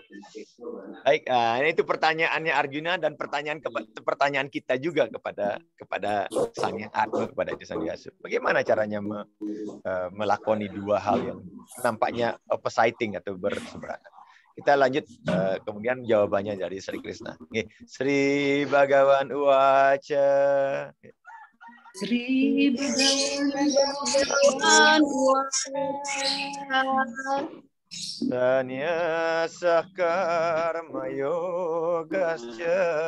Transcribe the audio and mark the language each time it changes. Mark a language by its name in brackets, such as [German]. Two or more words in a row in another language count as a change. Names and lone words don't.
[Indonesian] Baik, ini itu pertanyaannya Arjuna dan pertanyaan kita juga kepada Sang Yang Atma, kepada Sang Yasu. Bagaimana caranya melakoni dua hal yang nampaknya oppositing atau berseberangan? Kita lanjut kemudian jawabannya dari Sri Krishna. [Sanskrit] श्री भगवान् उवाच. श्री भगवान् उवाच. संन्यास कर्म योगस्य.